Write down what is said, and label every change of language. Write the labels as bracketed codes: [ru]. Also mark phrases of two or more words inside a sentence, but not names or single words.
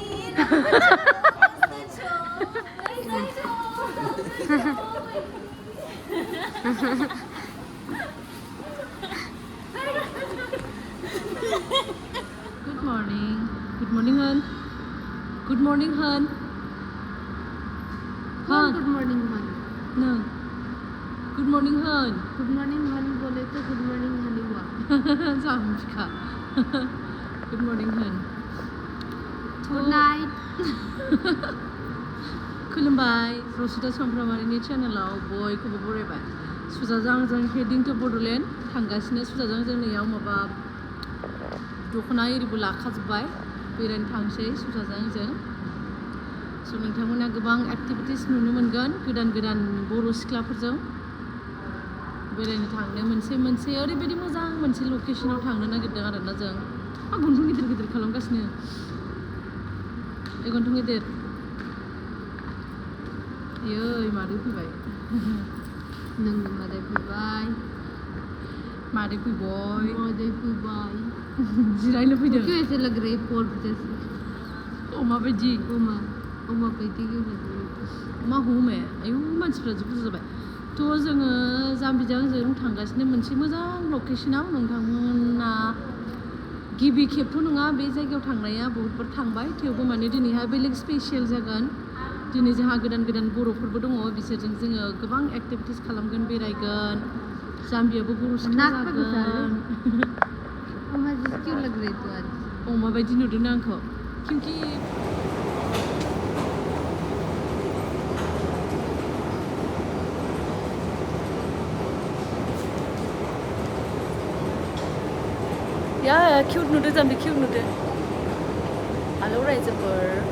[en] Good morning. Good morning, Han. Good morning, Han. Han. Good morning, Han. No. Good morning, Han. Good morning, Han. [hi] बोले तो [en] good morning, Han [hi] हुआ. [en] Samchka. Good morning, Han. Good night. [brx] खुलुमबाय रसिता समफ्रामारिनि चेनेलाव बयखौबो बरायबाय सुजाजांजों [en] heading to [brx] बड'लेण्ड थांगासिनो सुजाजांजों नैयाव माबा दख'ना एरिबो लाखाजोब्बाय बेरायनो थांसै सुजाजांजों स' नोंथांमोना गोबां एक्टिभिटिस नुनो मोनगोन गोदान गोदान बर' सिख्लाफोरजों बेरायनो थांनो मोनसे ओरैबायदि मोजां मोनसे लकेशनाव थांनो नागिरदों आरोना जों गन्थं गिदिर गिदिर खालामगासिनो गन्थं गिदिर Yey, mari fwinwhayw. Nung maday fwinwhayw. Mari fwinwhayw. Maday fwinwhayw. जिरायनो फैदों [hi] क्यों ऐसे लग रही है पोर्क जैसे [brx] अमा बायदि अमा बायदि [hi] क्यों लग रही है [brx] मा हमो आयु मानसिफ्रा जि बुरजा जाबाय थ' जोङो जाम्बिजों थांगासिनो मोनसे मोजां लकेशनाव नोंथांमोना गिबि खेबथ' नङा बे जायगायाव थांनाया बहुतबार थांबाय थेवबो माने दिनैहाय बेलेग स्पेसियेल जागोन दिनै जोंहा गोदान गोदान बर'फोरबो दङ बिसोरजों जोङो गोबां एक्टिभिटिस खालामगोन बेरायगोन जाम्बियाबो बर' सिख्ला जागोन [hi] अमा जी क्यों लग रही तू आज [brx] अमा बायदि नुदों आंखौ क्योंकि या क्यूट नुदों जाम्बि क्यूट नुदों आलौ रायजोफोर